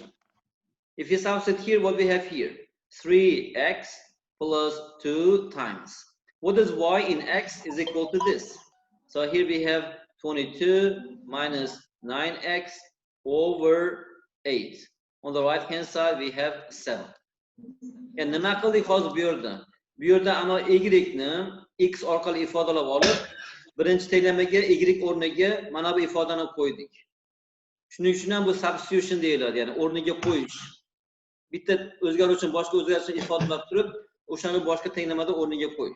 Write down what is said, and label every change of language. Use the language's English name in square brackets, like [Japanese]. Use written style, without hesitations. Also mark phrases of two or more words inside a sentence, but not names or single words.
[English] If you substitute here, what we have here? 3x plus 2 times. What is y in x is equal to this? So here we have 22 minus 9x over 8. On the right hand side we have 7. [Uzbek] Yani nima qildik hozir bu yerda? Bu yerda ana y ni x orqali ifodalab olib, birinchi tenglamaga y o'rniga mana bu ifodani qo'ydik. Shuning uchun ham bu substitution deyiladi, ya'ni o'rniga qo'yish. Bitta o'zgaruvchini boshqa o'zgarishni ifodalab turib, o'shani boshqa tenglamada o'rniga qo'yish.